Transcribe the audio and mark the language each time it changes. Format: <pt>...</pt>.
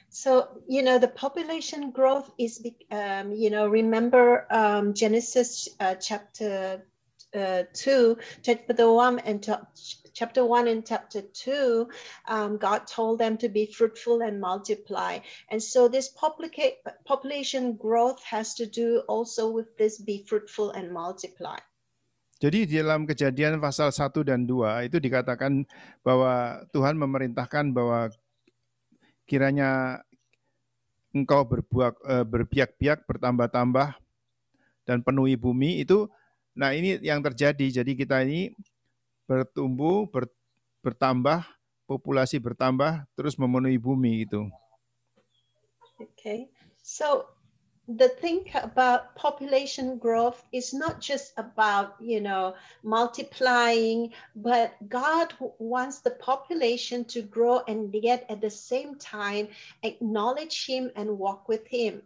<en>So, the population growth is, remember Genesis chapter 2, chapter 1 and chapter 1 and chapter 2, God told them to be fruitful and multiply. And so this population growth has to do also with this be fruitful and multiply.</en> <id>Jadi di dalam Kejadian pasal 1 dan 2 itu dikatakan bahwa Tuhan memerintahkan bahwa kiranya engkau berbiak-biak, bertambah-tambah, dan penuhi bumi itu. Nah ini yang terjadi. Jadi kita ini bertumbuh, bertambah, populasi bertambah, terus memenuhi bumi itu.</id> <en>Okay, so the thing about population growth is not just about, multiplying, but God wants the population to grow and yet at the same time acknowledge him and walk with him.</en>